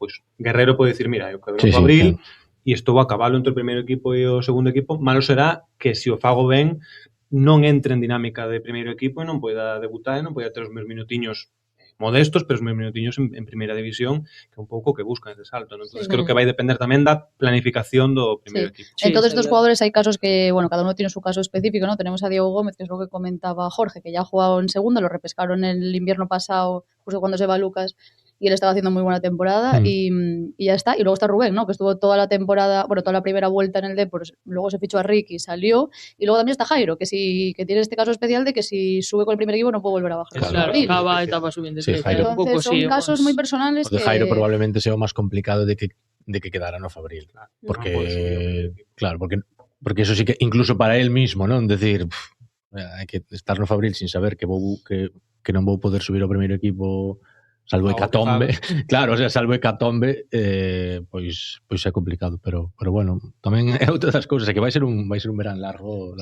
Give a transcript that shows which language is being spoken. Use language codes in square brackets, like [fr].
[gl] Pois Guerrero pode dicir, mira, eu quero o Fabril e estou a cabalo entre o primeiro equipo e o segundo equipo. Malo será que se o fago ben non entre en dinámica de primeiro equipo e non poida debutar e non poida ter os meus minutiños modestos, pero os meus minutiños en primeira división, que é un pouco que buscan ese salto, ¿no? Entonces creo que vai depender tamén da planificación do primeiro equipo. [es] En todos estos jugadores hay casos que, bueno, cada uno tiene su caso específico, ¿no? Tenemos a Diego Gómez, que es lo que comentaba Jorge, que ya ha jugado en segunda, lo repescaron el invierno pasado, justo cuando se va Lucas, y él estaba haciendo muy buena temporada y ya está. Y luego está Rubén, ¿no? Que estuvo toda la temporada, bueno, toda la primera vuelta en el Depor, luego se fichó a Ricky, salió, y luego también está Jairo, que tiene este caso especial de que si sube con el primer equipo no puede volver a bajar. Claro, acaba etapa subiendo. Sí, Jairo. Entonces son casos muy personales [gl] o de Jairo probablemente sea o máis complicado de que quedara no Fabril. [es] Porque, claro, porque eso sí que, incluso para él mismo, non? [gl] Decir, hai que estar no Fabril sin saber que non vou poder subir ao primeiro equipo, Salvo hecatombe, claro, o sea, salvo hecatombe, pois é complicado, pero bueno, tamén é outra das cousas, é que vai ser un verán largo.